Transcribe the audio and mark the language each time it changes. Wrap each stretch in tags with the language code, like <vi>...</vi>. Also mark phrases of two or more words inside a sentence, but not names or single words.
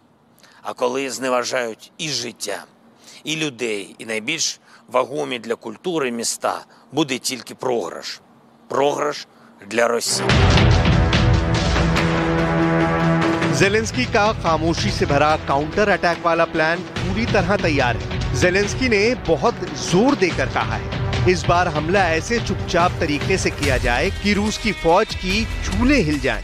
<uk>А коли зневажають і життя, і людей, і найбільш вагомі для культури міста, буде тільки програш. Програш для Росії.</uk> <hi>जेलेंस्की का खामोशी से भरा</hi> <en>counter attack</en> <hi>वाला प्लान पूरी तरह तैयार है। जेलेंस्की ने बहुत जोर देकर कहा है, इस बार हमला ऐसे चुपचाप तरीके से किया जाए कि रूस की फौज की चूल्हे हिल जाएं।</hi>